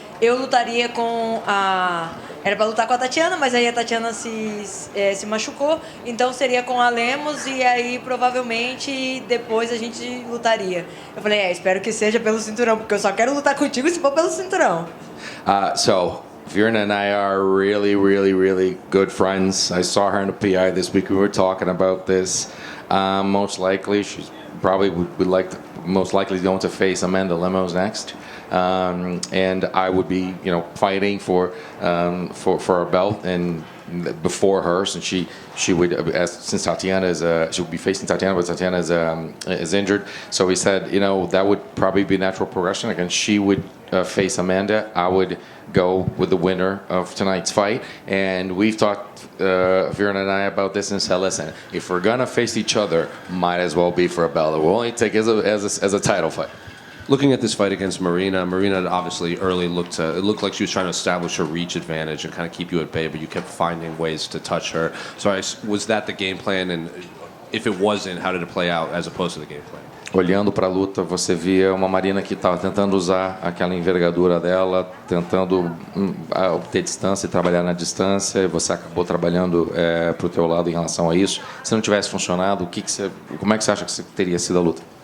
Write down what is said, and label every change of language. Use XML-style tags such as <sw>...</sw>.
<pt>Eu lutaria com a... Era para lutar com a Tatiana, mas aí a Tatiana se machucou, então seria com a Lemos e aí provavelmente depois a gente lutaria. Eu falei, espero que seja pelo cinturão, porque eu só quero lutar contigo se for pelo cinturão.</pt> <en>So Virna and I are really, really, really good friends. I saw her in the PI this week. We were talking about this. Most likely, she's probably most likely going to face Amanda Lemos next. And I would be, fighting for a belt and before her, since she would, since Tatiana she would be facing Tatiana, but Tatiana is injured. So we said, that would probably be natural progression. Again, she would face Amanda. I would go with the winner of tonight's fight. And we've talked, Virna and I, about this and said, listen, if we're gonna face each other, might as well be for a belt. We'll only take it as a title fight. Looking at this fight against Marina obviously early it looked like she was trying to establish her reach advantage and kind of keep you at bay, but you kept finding ways to touch her. So was that the game plan? And if it wasn't, how did it play out as opposed to the game plan?</en> <pt>Olhando para a luta, você via uma Marina que estava tentando usar aquela envergadura dela, tentando obter distância e trabalhar na distância, e você acabou trabalhando para o teu lado em relação a isso. Se não tivesse funcionado, como é que você acha que teria sido a luta?</pt>